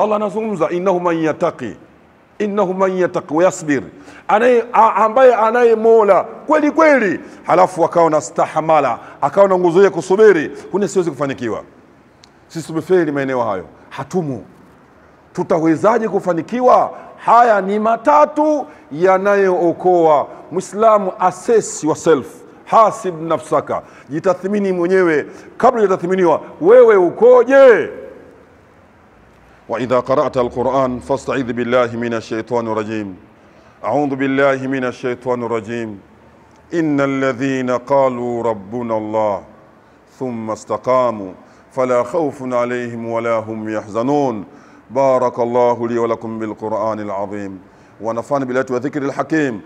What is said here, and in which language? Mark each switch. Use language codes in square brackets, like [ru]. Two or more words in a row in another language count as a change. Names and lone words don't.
[sw] Allah anazungumza [ar] إنه من يتق إنه من يتق ويصبر, [sw] ambaye anaye Mola kweli kweli, halafu akawa na stahamala, akawa na nguzo ya kusubiri, huna siwezi kufanikiwa. Sisi tumefeli maeneo hayo, hatumu. Tutawezaje kufanikiwa? Haya ni matatu yanayookoa Muislamu. [en] Assess yourself, [ar] حاسب نفسك, [sw] jitathmini mwenyewe kabla hujatathminiwa wewe ukoje. [ar] وإذا قرأت القرآن فاستعذ بالله من الشيطان الرجيم. أعوذ بالله من الشيطان الرجيم إن الذين قالوا ربنا الله ثم استقاموا فلا خوف عليهم ولا هم يحزنون. بارك الله لي ولكم بالقرآن العظيم ونفعني بالآيات وذكر الحكيم.